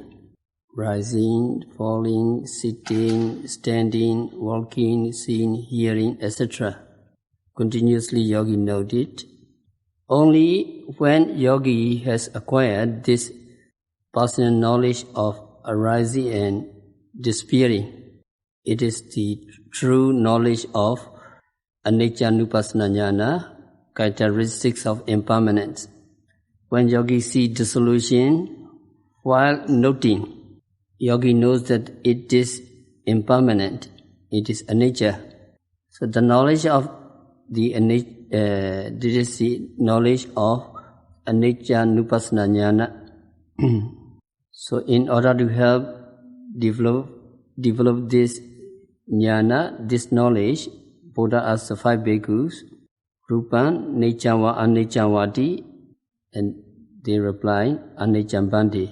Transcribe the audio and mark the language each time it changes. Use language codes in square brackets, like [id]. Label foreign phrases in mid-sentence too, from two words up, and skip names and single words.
[en] Rising, falling, sitting, standing, walking, seeing, hearing, etc. Continuously yogi note it. Only when yogi has acquired this personal knowledge of arising and disappearing, it is the true knowledge of [pi] anicca-nupassana jnana, [en] characteristics of impermanence. When yogi sees dissolution, while noting, yogi knows that it is impermanent, it is anicca. So the knowledge of the this is the knowledge of [pi] anicca-nupassana jnana. [en] So in order to help develop this jnana, this knowledge, Buddha asked the 5 bhikkhus, [pi] Rupan, Neccava, Aneccavati, [en] and they replied, Aneccambandi.